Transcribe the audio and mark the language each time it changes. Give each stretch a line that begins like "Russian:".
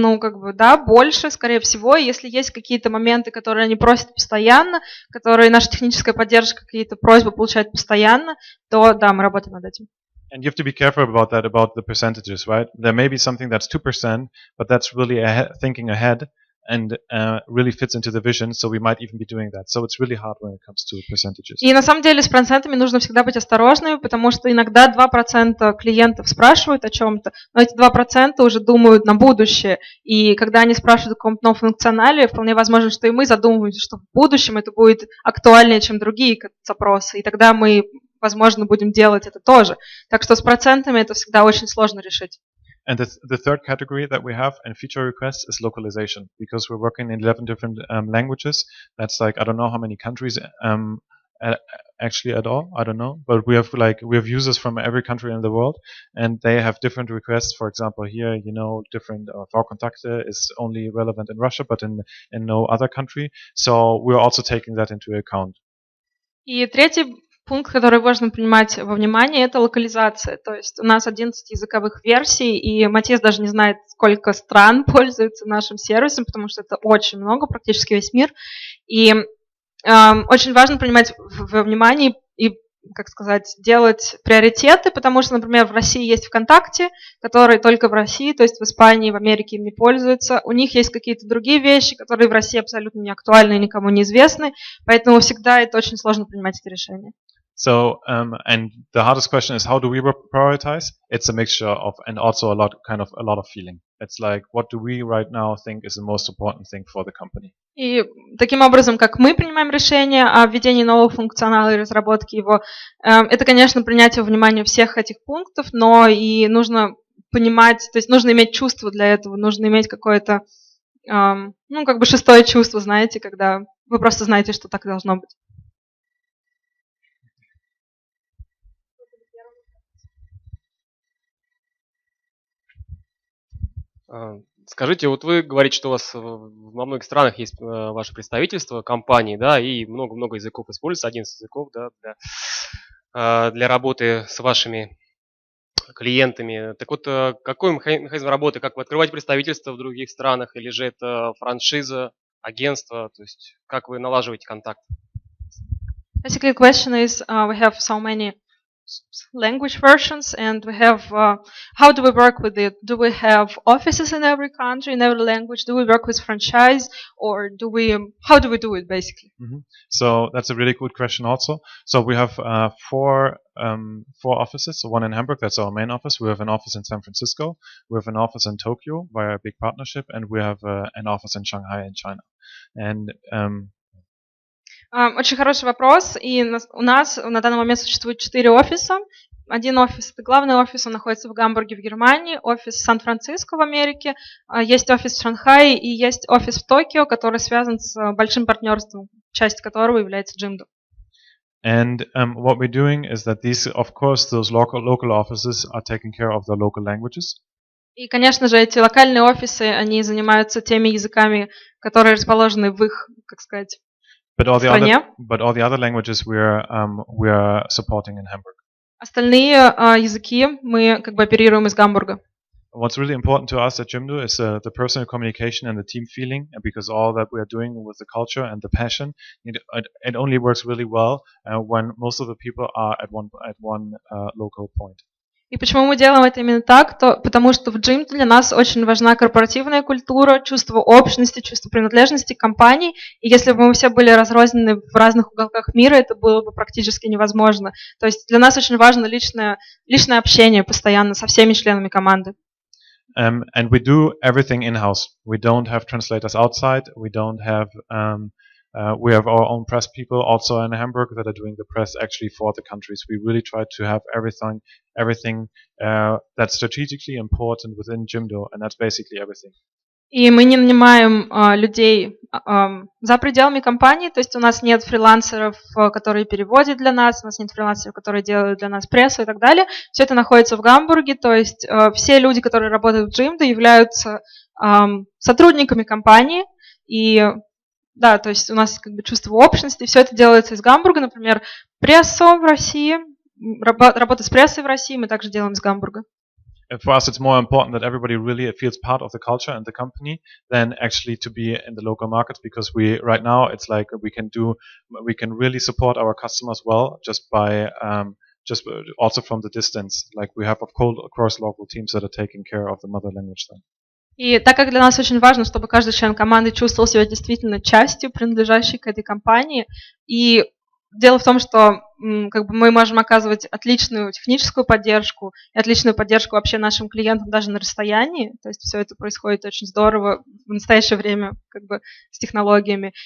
Russian: Больше, скорее всего. Если есть какие-то моменты, которые они просят постоянно, которые наша техническая поддержка какие-то просьбы получает постоянно, то да, мы работаем над этим.
English: And you have to be careful about that, about the percentages, right? There may be something that's 2%, but that's really thinking ahead and really fits into the vision, so we might even be doing that. So it's really hard when it comes to percentages.
Russian: И на самом деле с процентами нужно всегда быть осторожными, потому что иногда 2% клиентов спрашивают о чем-то, но эти 2% уже думают на будущее. И когда они спрашивают о каком-то новом функционале, вполне возможно, что и мы задумываемся, что в будущем это будет актуальнее, чем другие запросы. И тогда мы, возможно, будем делать это тоже. Так что с процентами это всегда очень сложно решить.
English: And the third category that we have in feature requests is localization, because we're working in 11 different languages. That's like, I don't know how many countries actually at all, I don't know, but we have users from every country in the world, and they have different requests. For example, here, different V-Kontakte is only relevant in Russia, but in no other country. So we're also taking that into account.
Russian: И третий пункт, который важно принимать во внимание, это локализация. То есть у нас 11 языковых версий, и Матиас даже не знает, сколько стран пользуются нашим сервисом, потому что это очень много, практически весь мир. И очень важно принимать во внимание и, делать приоритеты, потому что, например, в России есть ВКонтакте, которые только в России, то есть в Испании, в Америке им не пользуются. У них есть какие-то другие вещи, которые в России абсолютно не актуальны и никому не известны, поэтому всегда это очень сложно принимать эти решения.
English: So, and the hardest question is, how do we prioritize? It's a mixture of, and also a lot of feeling. It's like, what do we right now think is the most important thing for the company?
Russian: И таким образом, как мы принимаем решение о введении нового функционала и разработке его, это, конечно, принятие во внимание всех этих пунктов, но и нужно понимать, то есть нужно иметь чувство для этого, нужно иметь какое-то, шестое чувство, знаете, когда вы просто знаете, что так должно быть. Скажите, вот вы говорите, что у вас во многих странах есть ваше представительство, компании, да, и много-много языков используется, 11 языков, да, для работы с вашими клиентами. Так вот, какой механизм работы? Как вы открываете представительства в других странах? Или же это франшиза, агентство? То есть как вы налаживаете контакт?
English: Basically, the question is, we have so many language versions, and we have how do we work with it? Do we have offices in every country, in every language? Do we work with franchise, or how do we do it basically? So that's a really good question also. So we have four offices. So one in Hamburg, that's our main office. We have an office in San Francisco. We have an office in Tokyo via a big partnership, and we have an office in Shanghai in China. And
Russian: Очень хороший вопрос. И у нас на данный момент существует 4 офиса. Один офис, это главный офис, он находится в Гамбурге в Германии, офис в Сан-Франциско в Америке, есть офис в Шанхае и есть офис в Токио, который связан с большим партнерством, часть которого является Jimdo.
English: And what we're doing is that those local offices are taking care of the local languages.
Russian: И, конечно же, эти локальные офисы, они занимаются теми языками, которые расположены в их, как сказать, стране.
English: But all the other languages we are supporting in Hamburg.
Russian: Остальные языки мы как бы оперируем из Гамбурга.
English: What's really important to us at Jimdo is the personal communication and the team feeling, and because all that we are doing with the culture and the passion, it only works really well when most of the people are at one local point.
Russian: И почему мы делаем это именно так? Потому что в Jimdo для нас очень важна корпоративная культура, чувство общности, чувство принадлежности к компании. И если бы мы все были разрознены в разных уголках мира, это было бы практически невозможно. То есть для нас очень важно личное общение постоянно со всеми членами команды.
English: And we do everything in-house. We don't have translators outside. We have our own press people also in Hamburg that are doing the press actually for the countries. We really try to have everything that's strategically important within Jimdo, and that's basically everything.
Russian: И мы не нанимаем людей за пределами компании, то есть у нас нет фрилансеров, которые переводят для нас, у нас нет фрилансеров, которые делают для нас прессу и так далее. Все это находится в Гамбурге, то есть все люди, которые работают в Jimdo, являются сотрудниками компании. И да, то есть у нас как бы чувство общности, все это делается из Гамбурга, например, прессу в России, работа с прессой в России мы также делаем из Гамбурга.
English: And for us, it's more important that everybody really feels part of the culture and the company than actually to be in the local markets, because right now it's like we can really support our customers well just by just also from the distance. Like we have of course local teams that are taking care of the mother language then.
Russian: И так как для нас очень важно, чтобы каждый член команды чувствовал себя действительно частью, принадлежащей к этой компании, и дело в том, что как бы мы можем оказывать отличную техническую поддержку и отличную поддержку вообще нашим клиентам даже на расстоянии, то есть все это происходит очень здорово в настоящее время как бы с технологиями.